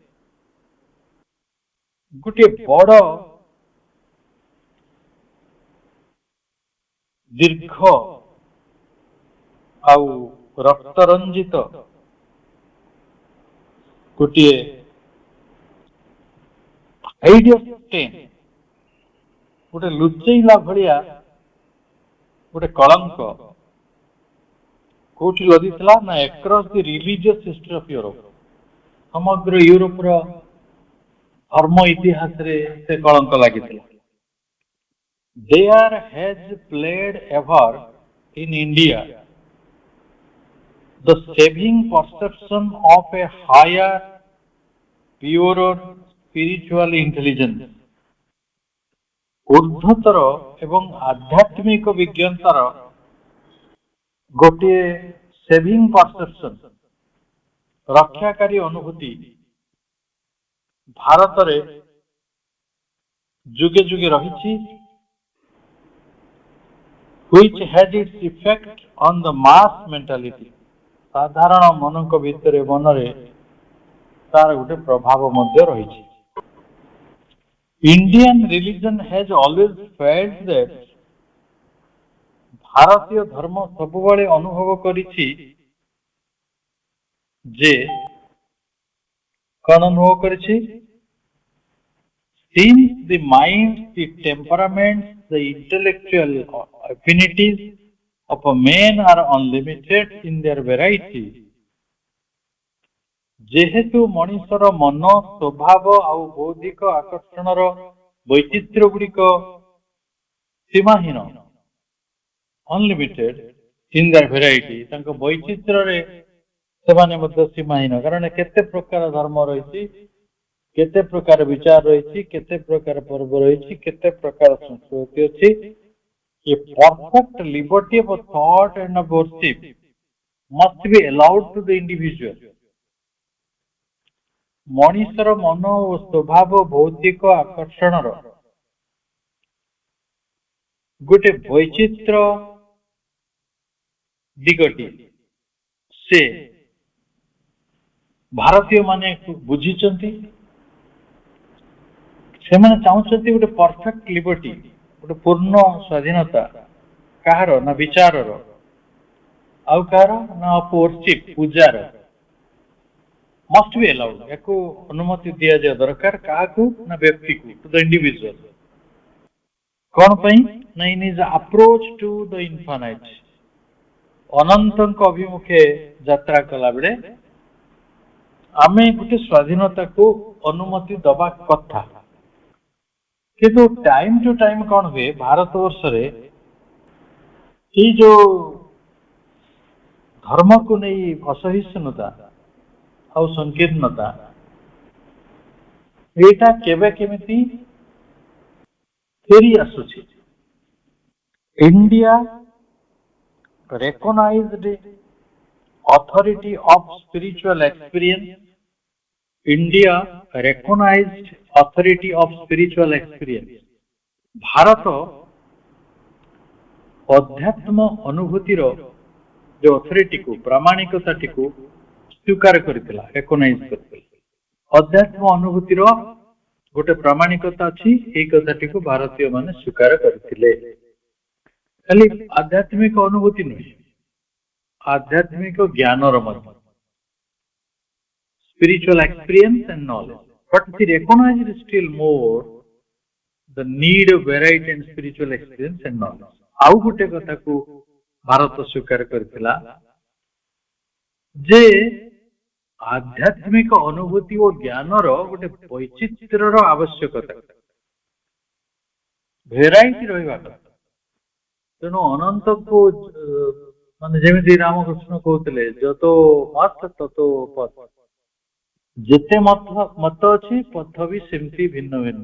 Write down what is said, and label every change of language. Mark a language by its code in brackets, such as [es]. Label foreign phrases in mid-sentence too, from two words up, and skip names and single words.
[or] ଗୋଟିଏ ବଡ ଦୀର୍ଘ ଆଉ ରକ୍ତରଞ୍ଜିତ ଗୋଟିଏ [en] hideous stain, [or] ଗୋଟେ ଲୁଚେଇଲା ଭଳିଆ ଗୋଟେ କଳଙ୍କ କୋଉଠି ଲଦିଥିଲା ନା [en] across the religious history of Europe, [or] ସମଗ୍ର ୟୁରୋପର ଧର୍ମ ଇତିହାସରେ ସେ କଳଙ୍କ ଲାଗିଥିଲା। [en] There has played ever in India the saving perception of a higher, purer spiritual intelligence, [or] ଊର୍ଦ୍ଧ୍ୱତର ଏବଂ ଆଧ୍ୟାତ୍ମିକ ବିଜ୍ଞତାର ଗୋଟିଏ [en] saving perception, [or] ରକ୍ଷାକାରୀ ଅନୁଭୂତି ଭାରତରେ ଯୁଗେ ଯୁଗେ ରହିଛି, [en] which had its effect on the mass mentality, [or] ସାଧାରଣ ମନଙ୍କ ଭିତରେ ମନରେ ତାର ଗୋଟେ ପ୍ରଭାବ ମଧ୍ୟ ରହିଛି। [en] Indian religion has always felt that, [or] ଭାରତୀୟ ଧର୍ମ ସବୁବେଳେ ଅନୁଭବ କରିଛି ଯେ, କଣ ଅନୁଭବ କରିଛି? [en] Since the minds, the temperaments, the intellectual affinities of a man are unlimited in their variety, [or] ଯେହେତୁ ମଣିଷର ମନ, ସ୍ୱଭାବ ଆଉ ବୌଦ୍ଧିକ ଆକର୍ଷଣର ବୈଚିତ୍ର୍ୟ ଗୁଡିକ ସୀମାହୀନ, [en] unlimited in their variety, [or] ତାଙ୍କ ବୈଚିତ୍ର୍ୟରେ ସେମାନେ ମଧ୍ୟ ସୀମାହୀନ, କାରଣ କେତେ ପ୍ରକାର ଧର୍ମ ରହିଛି, କେତେ ପ୍ରକାର ବିଚାର ରହିଛି, କେତେ ପ୍ରକାର ପର୍ବ ରହିଛି, କେତେ ପ୍ରକାର ସଂସ୍କୃତି ଅଛି। [en] A perfect liberty of thought and of worship must be allowed to the individual. [or] ମଣିଷର ମନ ଓ ସ୍ୱଭାବ ବୌଦ୍ଧିକ ଆକର୍ଷଣର ଗୋଟେ ବୈଚିତ୍ର୍ୟ ଦିଗଟି ସେ ଭାରତୀୟ ମାନେ ବୁଝିଛନ୍ତି। ସେମାନେ ଚାହୁଁଛନ୍ତି ଗୋଟେ [en] perfect liberty, [or] ଗୋଟେ ପୂର୍ଣ୍ଣ ସ୍ୱାଧୀନତା, କାହାର ନା ବିଚାରର, ଆଉ କାହାର ନା worship, ପୂଜାର, [en] must be allowed, [or] ୟାକୁ ଅନୁମତି ଦିଆଯିବା ଦରକାର। କାହାକୁ ନା ବ୍ୟକ୍ତିକୁ, [en] to the individual। [or] କଣ ପାଇଁ ନା [en] in his approach to the infinite, [or] ଅନନ୍ତଙ୍କ ଅଭିମୁଖେ ଯାତ୍ରା କଲା ବେଳେ ଆମେ ଗୋଟେ ସ୍ୱାଧୀନତାକୁ ଅନୁମତି ଦବା କଥା। କିନ୍ତୁ [en] time to time [or] କଣ ହୁଏ, ଭାରତ ବର୍ଷରେ ଏଇ ଯୋଉ ଧର୍ମକୁ ନେଇ ଅସହିଷ୍ଣୁତା ଆଉ ସଂକୀର୍ଣ୍ଣତା, ଏଇଟା କେବେ କେମିତି ଫେରି ଆସୁଛି। [en] ଇଣ୍ଡିଆ recognized authority of spiritual experience, India recognized authority of spiritual experience, [or] ଭାରତ ଅଧ୍ୟାତ୍ମ ଅନୁଭୂତିର ଯୋଉ ଅଥରିଟିକୁ, ପ୍ରାମାଣିକତାଟିକୁ ସ୍ୱୀକାର କରିଥିଲା, ରେକଗ୍ନାଇଜ କରିଥିଲା। ଅଧ୍ୟାତ୍ମ ଅନୁଭୂତିର ଗୋଟେ ପ୍ରାମାଣିକତା ଅଛି, ଏଇ କଥାଟିକୁ ଭାରତୀୟ ମାନେ ସ୍ୱୀକାର କରିଥିଲେ। ଖାଲି ଆଧ୍ୟାତ୍ମିକ ଅନୁଭୂତି ନୁହେଁ, ଆଧ୍ୟାତ୍ମିକ ଜ୍ଞାନର ମଧ୍ୟ, [en] spiritual experience and knowledge, but he recognized still more the need of variety and spiritual experience and knowledge। [or] ଆଉ ଗୋଟେ କଥାକୁ ଭାରତ ସ୍ୱୀକାର କରିଥିଲା ଯେ ଆଧ୍ୟାତ୍ମିକ ଅନୁଭୂତି ଓ ଜ୍ଞାନର ଗୋଟେ ବୈଚିତ୍ର୍ୟର ଆବଶ୍ୟକତା, ଭେରାଇଟି ରହିବା କଥା। ତେଣୁ ଅନନ୍ତକୁ ମାନେ ଯେମିତି ରାମକୃଷ୍ଣ କହୁଥିଲେ, [bn] যত মত তত পথ, [or] ଯେତେ ମତ ଅଛି ପଥ ବି ସେମିତି ଭିନ୍ନ ଭିନ୍ନ।